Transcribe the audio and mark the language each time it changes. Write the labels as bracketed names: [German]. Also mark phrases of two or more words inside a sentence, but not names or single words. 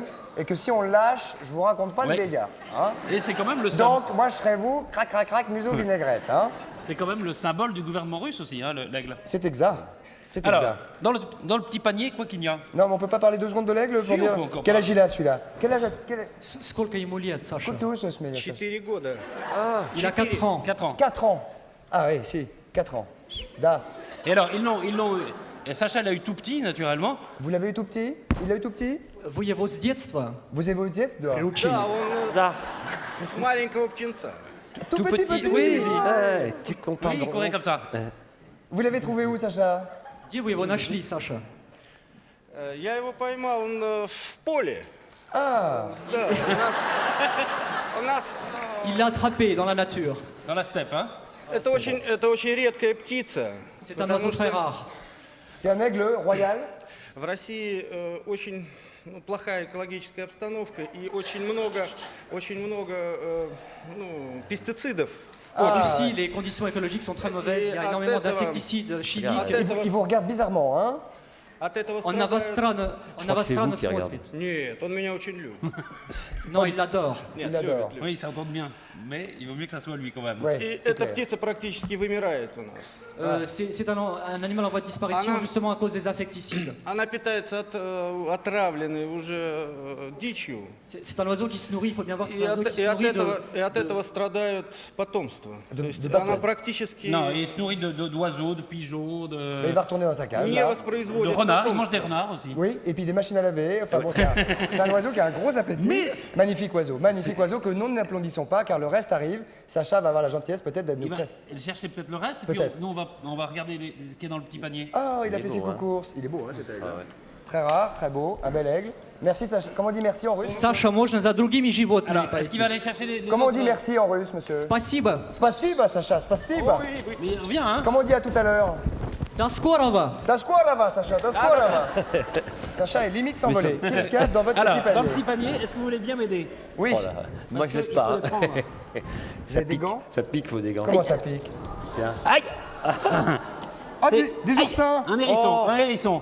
[French] Et que si on le lâche, je vous raconte pas Ouais. le dégât. Hein. Et c'est quand même le symbole. Donc, moi, je serais vous, crac, crac, crac, museau vinaigrette. Hein. C'est quand même le symbole du gouvernement russe aussi, hein, l'aigle. C'est exact. C'est Alors, exact. dans le petit panier, quoi qu'il y a. Non, mais on peut pas parler 2 secondes de l'aigle pour Si, on dire... peut encore Quel parler. âge il a, celui-là? Quel âge... [Russian] Сколько ему лет, Саша? Сколько ему [French] ce mec, ça? [Russian] 4 года. [French] Il a 4 ans. 4 ans. 4 ans. Ah oui, si, 4 ans. Da. Et alors, ils l'ont. Et Sacha l'a eu tout petit, naturellement. Vous l'avez eu tout petit? Il l'a eu tout petit? [Russian] Вы его с детства [French] Vous avez eu детство? [Russian] приучили. Да, он с маленького птенца. [French] Tout petit, petit. Oui, ouais, tu comprends. Oui, il courait comme ça. Vous l'avez trouvé où, Sacha? [Russian] Где вы его нашли, Саша? Я его поймал в поле. [French] Ah, [Russian] Да, у нас [French] Il l'a attrapé dans la nature. Dans la steppe, hein. [Russian] это очень редкая птица. [French] C'est un [Russian] потому [French] oiseau très [Russian] что [French] rare. c'est un aigle royal. [Russian] в России очень плохая экологическая обстановка и очень много пестицидов. [French] En Russie, les conditions écologiques sont très mauvaises. Il y a énormément d'insecticides chimiques. Il vous regarde bizarrement, hein? [Russian] От этого [French] On [Russian] страдает... Новострано [French] qui regarde. [Russian] смотрит. Нет, он меня очень любит. [French] Non, il l'adore. Il adore. Oui, ils s'entendent bien. Mais il vaut mieux que ça soit lui quand même. Ouais, [Russian] И [French] c'est [Russian] эта [French] clair. [Russian] птица практически вымирает у нас. [French] C'est un animal en voie de disparition Ah non. justement à cause des insecticides. [Russian] Она питается отравленной уже дичью. [French] C'est un oiseau qui se nourrit, il faut bien voir, c'est [Russian] И [French] un oiseau [Russian] от, [French] qui [Russian] и [French] se [Russian] от [French] nourrit [Russian] этого, и от [French] de- [Russian] этого страдают потомство. То есть [French] de [Russian] она бабки. практически [French] Non, il se nourrit d'oiseaux, de pigeons, Et il va retourner dans sa cage. [Russian] не [French] là. de [Russian] воспроизводит [French] renards. Il [Russian] потомство. [French] mange des renards aussi. Oui, et puis des machines à laver. Enfin bon, c'est un oiseau qui a un gros appétit. Magnifique oiseau que nous n'applaudissons pas car le reste arrive. Sacha va avoir la gentillesse peut-être d'être nous Il va prêt. chercher peut-être le reste. Et puis Peut-être. nous, on va regarder ce qu'il y a dans le petit panier. Oh, il a fait ses courses. Il est beau, hein, cet aigle. Très rare, très beau, un bel aigle. Merci Sacha. Comment on dit merci en russe? [Russian] Саша, можно за другими животными [French] Alors, est-ce qu'il va [Russian] пойти. [French] aller chercher les Comment on autres dit merci en russe, monsieur? [Russian] Спасибо. Спасибо, Саша, спасибо. [French] Mais il revient, hein. Comment on dit à tout à l'heure? [Russian] До скорого. До скорого, Саша, до скорого. [French] Sacha est limite s'envoler. Qu'est-ce qu'il y a dans votre Alors, petit dans le panier? petit panier, est-ce que vous voulez bien m'aider? Oui, Moi, je Parce l'aide que pas. il faut les prendre. vous avez des gants? Ça pique, faut des gants. Comment ça pique? Aïe. Ah, C'est- des oursins! Un hérisson, un hérisson.